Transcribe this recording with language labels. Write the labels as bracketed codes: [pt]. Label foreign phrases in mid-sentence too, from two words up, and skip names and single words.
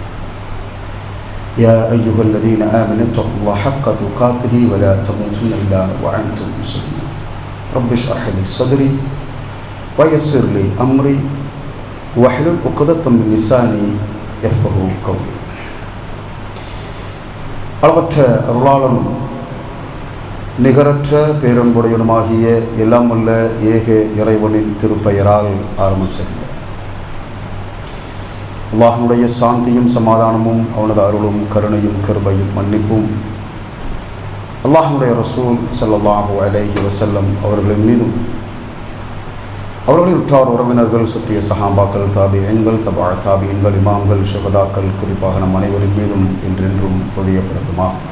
[ar] يا أيها الذين آمنوا اتقوا الله حق تقاته ولا تموتن إلا وأنتم مسلمون. رب اشرح لي صدري ويسر لي أمري واحلل عقدة من لساني يفقهوا قولي. [ta] அளவற்ற அருளாளனும் நிகரற்ற பேரன்புடையனுமாகிய எல்லாம் உள்ள ஏக இறைவனின் திருப்பெயரால் ஆரம்பம் செய்கிறார். அல்லாஹ்வுடைய சாந்தியும் சமாதானமும் அவனது அருளும் கருணையும் கிருபையும் மன்னிப்பும் அல்லாஹ்வுடைய ரசூல் [ar] صلى الله عليه وسلم [ta] அவர்களின் மீதும் அவர்களின் உற்றார் உறவினர்கள் சத்திய சஹாபாக்கள் தாபிஈன்கள் தபா தாபிஈன்கள் இமாம்கள் ஷுஹதாக்கள் குறிப்பாக நம் அனைவரின் மீதும் என்றென்றும் பொழியப்படட்டுமா.